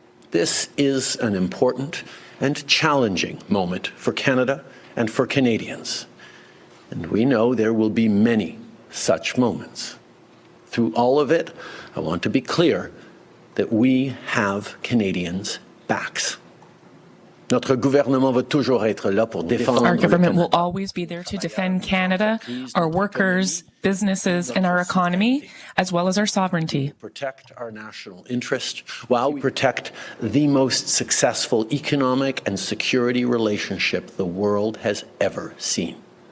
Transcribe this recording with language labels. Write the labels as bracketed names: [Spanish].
[English] This is an important and challenging moment for Canada and for Canadians, and we know there will be many such moments. Through all of it, I want to be clear that we have Canadians' backs. [French] Notre gouvernement va toujours être là pour défendre. [English] Our government will always be there to defend Canada, our workers, businesses, and our economy, as well as our sovereignty. Protect our national interest while we protect the most successful economic and security relationship the world has ever seen.